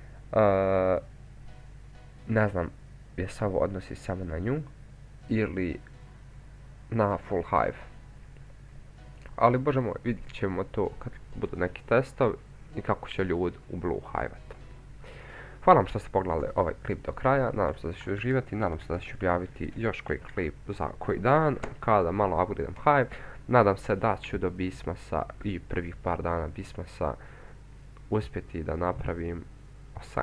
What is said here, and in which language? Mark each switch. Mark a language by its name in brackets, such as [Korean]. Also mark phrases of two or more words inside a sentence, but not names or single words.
[Bosnian] Ne znam, je se ovo odnosi samo na nju ili na [English] full hive. [Bosnian] Ali bože moj, vidjet ćemo to kad budu neki testovi i kako će ljudi u [English] blue hive-at. [Bosnian] Hvala vam što ste pogledali ovaj klip do kraja, nadam se da ću uživati, nadam se da ću objaviti još koji klip za koji dan, kada malo upgradem hive. Nadam se da ću do Bismasa i prvih par dana Bismasa uspjeti da napravim 18.